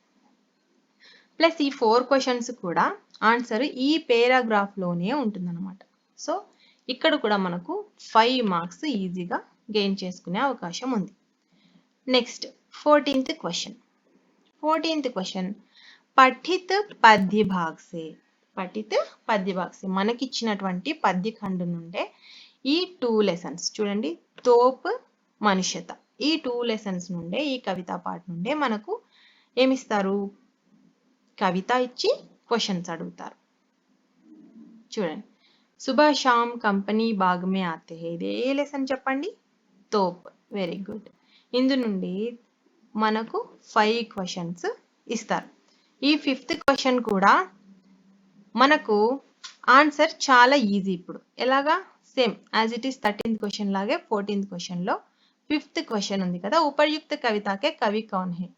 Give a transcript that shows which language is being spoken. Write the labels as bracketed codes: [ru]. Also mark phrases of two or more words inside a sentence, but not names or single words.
[te] ప్లస్ ఈ 4 క్వశ్చన్స్ కూడా ఆన్సర్ ఈ పేరాగ్రాఫ్ లోనే ఉంటుందన్నమాట. సో ఇక్కడ కూడా మనకు 5 మార్క్స్ ఈజీగా గెయిన్ చేసుకునే అవకాశం ఉంది. నెక్స్ట్ 14th క్వశ్చన్. 14th క్వశ్చన్ [hi] पठित पद्य भाग से. पठित पद्य भाग से [te] మనకిచ్చినటువంటి పద్య ఖండం నుండే ఈ 2 లెసన్స్ చూడండి, తోప్ మనుష్యత. ఈ 2 లెసన్స్ నుండే, ఈ కవితా పాఠ నుండే మనకు ఏమిస్తారు, కవిత ఇచ్చి క్వశ్చన్స్ అడుగుతారు. [hi] చూడండి, सुबह शाम कंपनी बाग में आते है. [te] ఇది ఏ లెసన్ చెప్పండి? తోప్. [en] very good. [te] ఇందు నుండి మనకు 5 క్వశ్చన్స్ ఇస్తారు. ఈ 5th క్వశ్చన్ కూడా మనకు ఆన్సర్ చాలా ఈజీ. ఇప్పుడు ఎలాగా? [en] same as it is [te] 13th క్వశ్చన్ లాగే 14th క్వశ్చన్ లో 5th క్వశ్చన్ ఉంది కదా, [hi] उपर्युक्त कविता के कवि कौन है.